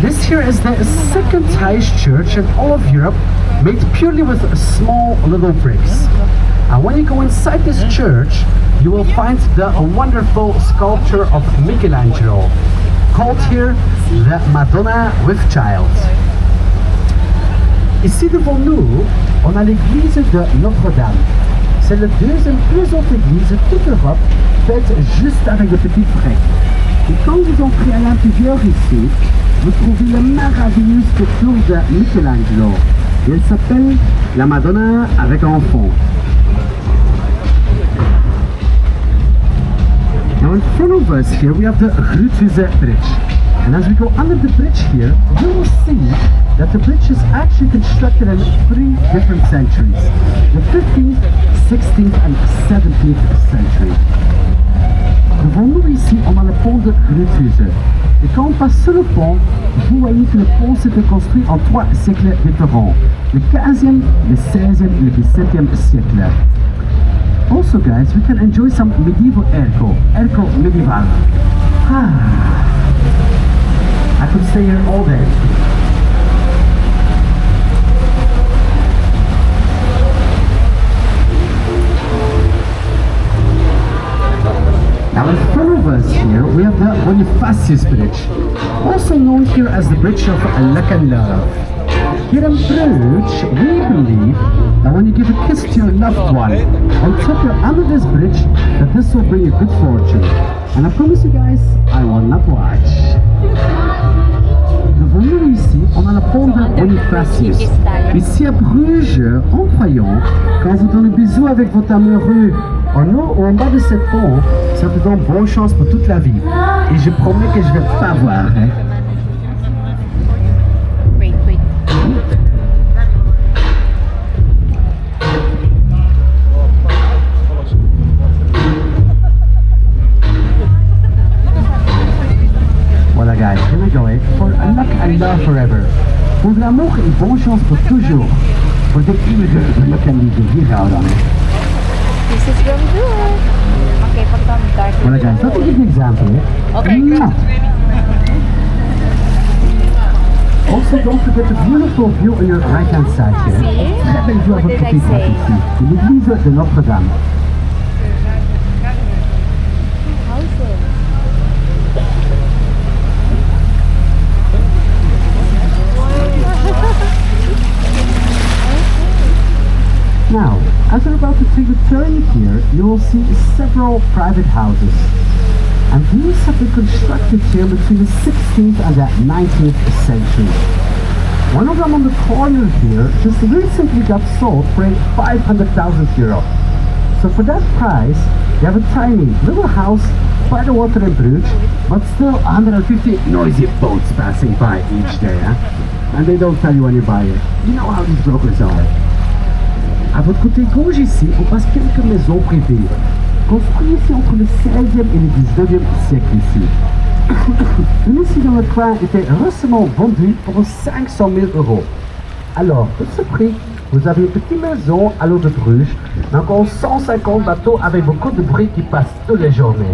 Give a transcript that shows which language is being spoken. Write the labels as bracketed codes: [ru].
[en] This here is the second highest church in all of Europe, made purely with small little bricks. And when you go inside this church, you will find the wonderful sculpture of Michelangelo, called here the Madonna with Child. [fr] Ici devant nous, on a l'église de Notre-Dame. C'est la deuxième plus haute église de toute l'Europe, faite juste avec de petites briques. Et quand vous entrez à l'intérieur ici, vous trouvez la merveilleuse sculpture de Michelangelo. Et elle s'appelle la Madonna avec enfant. [en] Now in front of us here we have the Bruges Bridge. And as we go under the bridge here, you will see that the bridge is actually constructed in 3 different centuries. The 15th, 16th and 17th century. [fr] Devant nous ici, on a le pont de Bruges. Et quand on passe sur le pont, vous voyez que le pont s'est construit en 3 siècles différents. Le 15e, le 16e et le 17e siècle. [en] Also guys, we can enjoy some medieval airco medieval. I could stay here all day. Now in front of us here we have the Bonifacius Bridge, also known here as the Bridge of Biglang-awa. Here in Bruges, we believe that when you give a kiss to your loved one on top or under this bridge, that this will bring you good fortune. And I promise you guys, I will not watch. [fr] Devant nous ici, on a la pont de Bonifacius. Ici à Bruges, en croyant, quand vous donnez bisous avec votre amoureux en haut ou en bas de cette pont, ça vous donne bonne chance pour toute la vie. Et je promets que je vais pas voir. Hein. [en] Voilà guys, here we go, for luck and love forever. [fr] Pour de l'amour et bonne chance pour toujours. [nl] Voor de eeuwige geluk en liefde. Hier gaan we dan. [en] This is really good. Okay, pag dark. Voilà guys, let me give you an example. Okay, good. Also don't forget the beautiful view on your right hand side here. [fr] Très belle vue à votre côté droit ici. C'est l'église de Notre-Dame. [en] Now, as we're about to take a turn here, you will see several private houses. And these have been constructed here between the 16th and the 19th century. One of them on the corner here just recently got sold for €500,000. So for that price, you have a tiny little house by the water in Bruges, but still 150 noisy boats passing by each day. Huh? And they don't tell you when you buy it. You know how these brokers are. [fr] À votre côté gauche ici, on passe quelques maisons privées, construites ici entre le 16e et le 19e siècle ici. Une ici dans le coin était récemment vendue pour 500 000 €. Alors, pour ce prix, vous avez une petite maison à l'eau de Bruges, encore 150 bateaux avec beaucoup de bruit qui passent toutes les journées.